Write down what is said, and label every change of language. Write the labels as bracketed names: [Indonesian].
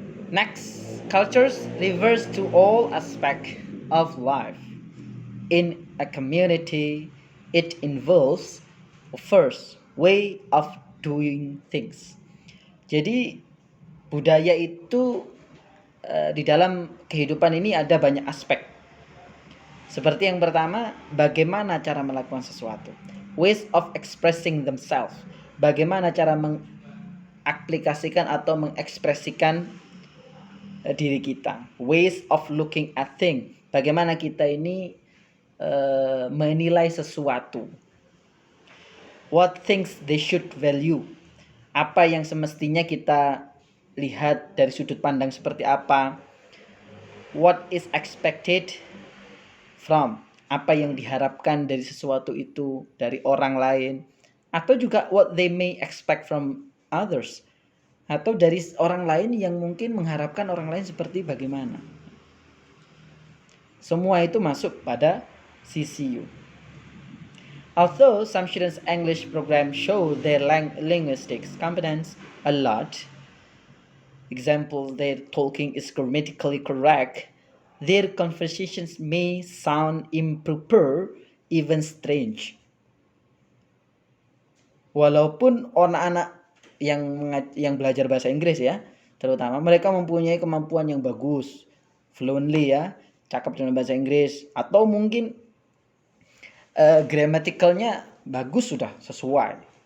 [English] Next, cultures refers to all aspects of life. In a community, it involves first way of doing things. [Indonesian] Jadi budaya itu di dalam kehidupan ini ada banyak aspek. Seperti yang pertama, bagaimana cara melakukan sesuatu. [English] Ways of expressing themselves. [Indonesian] Bagaimana cara mengaplikasikan atau mengekspresikan diri kita. [English] Ways of looking at things. [Indonesian] Bagaimana kita ini menilai sesuatu. [English] What things they should value. [Indonesian] Apa yang semestinya kita lihat dari sudut pandang seperti apa. [English] What is expected from. [Indonesian] Apa yang diharapkan dari sesuatu itu dari orang lain. Atau juga [English] what they may expect from others. [Indonesian] Atau dari orang lain yang mungkin mengharapkan orang lain seperti bagaimana. Semua itu masuk pada CCU. [English] Although some students' English program show their linguistics competence a lot, example, their talking is grammatically correct, their conversations may sound improper, even strange. [Indonesian] Walaupun anak-anak yang belajar bahasa Inggris ya, terutama mereka mempunyai kemampuan yang bagus, fluently ya, cakap dalam bahasa Inggris, atau mungkin grammaticalnya bagus sudah sesuai.